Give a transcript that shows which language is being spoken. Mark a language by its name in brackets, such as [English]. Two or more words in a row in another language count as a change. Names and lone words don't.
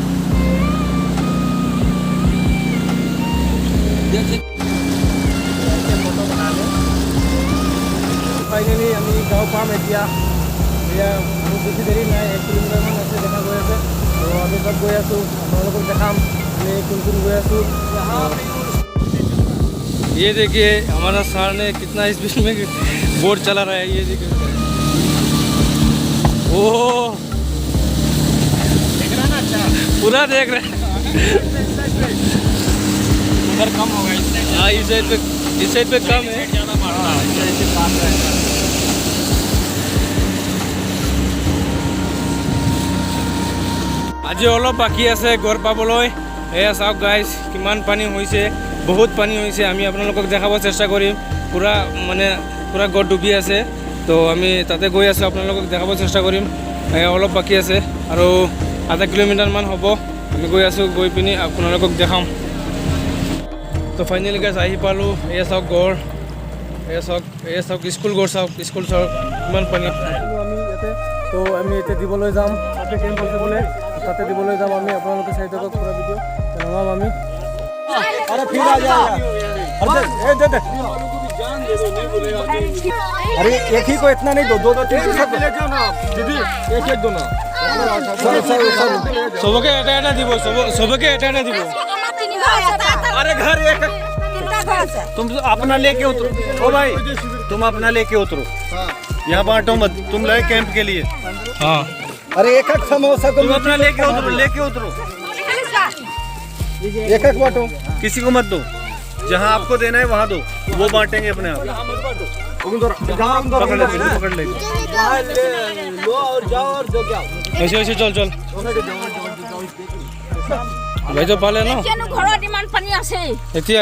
[Assamese] ফাইনেলি আমি গাঁও পাম এতিয়া। বহুত বেছি দেৰি নাই, 1 কিলোমিটাৰমান আছে দেখা গৈ আছে। তো আমি তাত গৈ আছোঁ, আপোনালোকক দেখাম আমি কোন কোন গৈ আছোঁ। [Hindi] ये देखिए हमारा सर ने कितना स्पीड में बोट चला रहा है, ये देखिए। ओह देख रहा ना? अच्छा पूरा देख रहे हैं। उधर कम होगा, हाँ इस साइड पे कम है। ज़्यादा मारता है, ऐसे काम रहता है। [Assamese] আজি অলপ বাকী আছে ঘৰ পাবলৈ। এয়া চাওক গাইজ কিমান পানী হৈছে, বহুত পানী হৈছে। আমি আপোনালোকক দেখাব চেষ্টা কৰিম। পূৰা গড় ডুবি আছে, তো আমি তাতে গৈ আছোঁ, আপোনালোকক দেখাব চেষ্টা কৰিম। এয়া অলপ বাকী আছে আৰু আধা কিলোমিটাৰমান হ'ব। আমি গৈ আছোঁ, গৈ পিনি আপোনালোকক দেখাম। তো [English] finally guys [Assamese] আহি পালোঁ। এয়া চাওক গড়, এয়া চাওক স্কুল গড় চাওক, স্কুল চাওক কিমান পানী। আমি ইয়াতে তো আমি এতিয়া দিবলৈ যাম, তাতে কেম্প আছে বোলে, তাতে দিবলৈ যাম আমি। আপোনালোকে চাই থাকক পুৰা ভিডিঅ' জনাম আমি। [Hindi] अरे फिर आ जाएगा। दे अरे एक ही को इतना नहीं दो, 2 3 सब ले जाओ ना दीदी, एक दो ना। [Assamese] সবকে এটা দিব, সবকে এটা দিব। [Hindi] अरे घर एक तुम अपना लेके उतरो। ओ भाई तुम अपना लेके उतरो, यहाँ बांटो मत, तुम लगे कैंप के लिए। हाँ अरे एक समोसा तुम अपना लेके उतरो। एक बांटो, किसी को मत दो। जहाँ आपको देना है वहाँ दो, वो बांटेंगे अपने आप। पकड़ ले लो और जाओ और दो क्या। ऐसे चल [Assamese] ভাই তো পালে ন ঘৰত ইমান পানী আছে এতিয়াই।